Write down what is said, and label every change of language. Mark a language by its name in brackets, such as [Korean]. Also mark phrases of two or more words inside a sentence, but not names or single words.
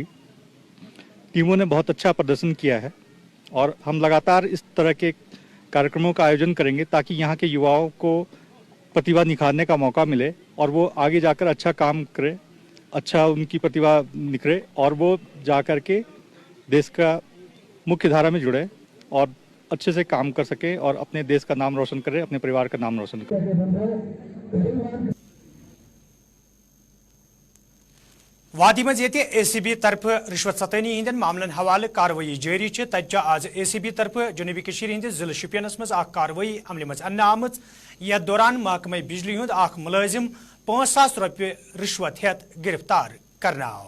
[Hindi] टीमों ने बहुत अच्छा प्रदर्शन किया है और हम लगातार इस तरह के कार्यक्रमों का आयोजन करेंगे ताकि यहाँ के युवाओं को प्रतिभा निखारने का मौका मिले और वो आगे जाकर अच्छा काम करें, अच्छा उनकी प्रतिभा निखरे और वो जाकर के देश का मुख्य धारा में जुड़े और अच्छे से काम कर सके और अपने देश का नाम रोशन करे, अपने परिवार का नाम रोशन करे। [Kashmiri] वादी मज ये ACB तरफ रिश्वत सतनी हिंदन मामलन हवाले कार्रवाई जारी तत आज ACB तरफ जनूबी कशीर हिंद जिले शुपियनस मज कार्रवाई अमल मज अन्न आम यथ दौरान महकमे बिजली हुंद मुलाजिम 5,000 रुपये रिश्वत हेत गिरफ्तार करना आव।